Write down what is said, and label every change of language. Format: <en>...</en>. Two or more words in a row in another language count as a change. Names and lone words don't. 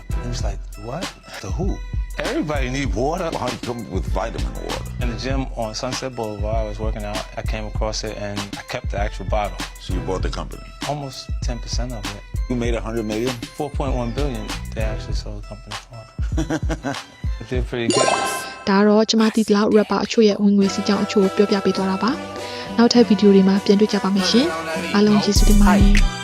<en>And he was like, what? To who? Everybody need water. How do you come with vitamin water? In the gym on Sunset Boulevard, I was working out. I came across it, and I kept the actual bottle. So you bought the company? Almost 10% of it. You made $100 million? 4.1 billion. They actually sold the company for. It did pretty good.</en> <my>ဒါတော့ကျွန်မတီတလောက် rapper အချို့ရဲ့ဝင်ငွေစီကြောင်းအချို့ပြောပြပေးသွားတာပါနောက်ထပ်ဗီဒီယိုတွေမှာပြန်တွေ့ကြပါမယ်ရှင်အားလုံးကျေးဇူးတင်ပါတယ်</my>